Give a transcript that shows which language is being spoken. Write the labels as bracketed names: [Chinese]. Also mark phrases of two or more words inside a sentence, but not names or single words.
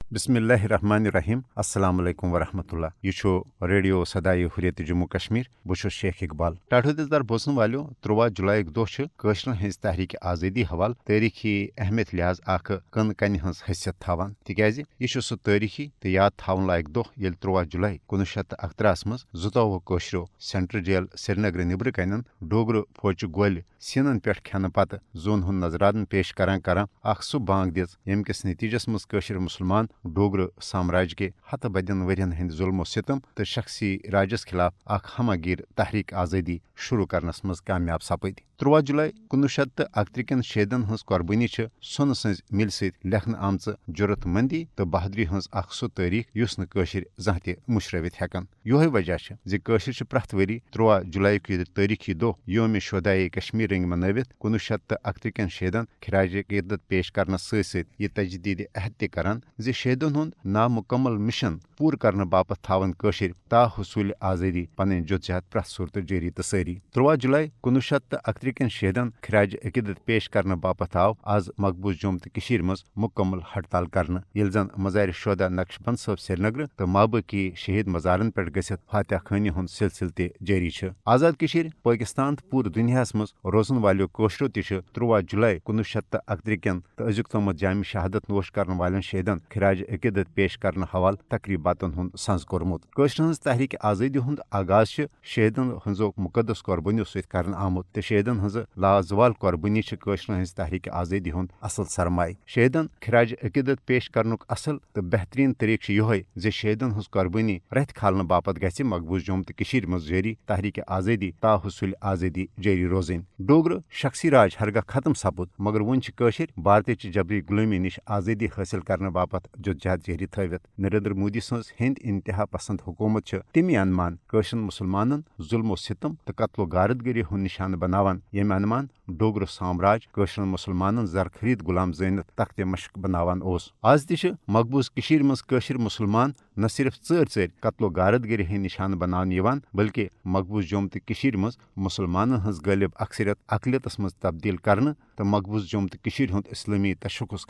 [Arabic] بسم اللہ الرحمن الرحیم السلام علیکم ورحمۃ اللہ [Kashmiri] یہ ریڈیو صدائے حریت جموں کشمیر بہت شیخ اقبال ٹاٹھو دار بوزن والو 13 جولائی دہ قشرن ہز تحریک آزادی حوالہ تاریخی اہمیت لحاظ اخ کن کنہ ہز حیثیت تھوان تکیاز یہ سہ تاریخی تو یاد تھون لائق دہ یل 13 جولائی 1938 مز 22 قشرو سینٹرل جیل سری نگر نبر کن ڈوگر فوجہ گول سینن پہ کھنہ پتہ زون ہند نظراتن پیش کران اخ سہ بانگ دِژ یم کس نتیجس مز قشر مسلمان ڈوگر سامراج کے ہتہ بدین ورین ہند ظلم و ستم تو شخصی راجس خلاف اخ ہمہ گیر تحریک آزادی شروع کرنس مز کامیاب سپد 13 جولائی 1931 کن شہیدن ہز قربانی سن سز مل ست لکھنہ آمژ جرت مندی تو بہادری ہز اخ سہ تاریخ یس نشر زاں تہ مشرت ہیکن یہ وجہ زشر پریت وری 13 جولائی تاریخی دہ یوم شہدائے کشمیر رنگ منوت 1931 کن شہیدن خراج عقیدت پیش کرنس ست یہ تجدید عہد تہ کران شہیدن ہند نامکمل مشن پور کرنے باپت تھاون قشر تا حصول آزادی پن جدجہد پریت صورت جاری تو ساری 13 جولائی 1931 کن شہیدن خراج عقیدت پیش کرنے باپت آو آز مقبوض جوم تو مز مکمل ہڑتال کرنے یل زن مزار شہدا نقش بند صاحب سری نگر تو مابقی شہید مزارن پہ گھت فاتح خانی ہند سلسلہ تہ جاری آزاد پاکستان تو پور دنیا مز روزن والو قشرو تہ 13 جولائی 1931 کن تو ازیک تامت جامع شہادت نوش کرنے والن شہیدن خراج عقیدت پیش کرنے حوالہ تقریباتن ہند سنز کورمت قشر ہز تحریک آزادی ہند آغاز شہیدن ہزو مقدس قربانیو ست کرن آمت تو شہیدن ہز لازوال قربانی قشر ہز تحریک آزادی ہند اصل سرمایہ شہیدن خراج عقیدت پیش کرنک اصل تو بہترین طریقہ یہ شہیدن ہز قربانی رت کھالنے باپت گھ مقبوض جوم تو مز جاری تحریک آزادی تا حصول آزادی جاری روزن ڈوگر شخصی راج ہرگاہ ختم سپد مگر ون قشر بھارت چہ جبری غلامی نش آزادی حاصل کرنے باپت جدجہد جاری تھوت نریندر مودی سنز ہند انتہا پسند حکومت تمی انمان قشر مسلمانن ظلم و ستم تو قتل و غارت گری ہند نشانہ بناوان یم انمان ڈوگر سامراج قشر مسلمانن زرخرید غلام زینت تخت مشق بناوان آز تہ مقبوض مز قشر مسلمان نہ صرف ژر قتل و غارت گری ہند نشانہ بناون یوان بلکہ مقبوض جوم تو مز مسلمانن ہز غالب اکثریت اقلیتس مز تبدیل کرنے تو مقبوض جوم تو ہند اسلامی تشخص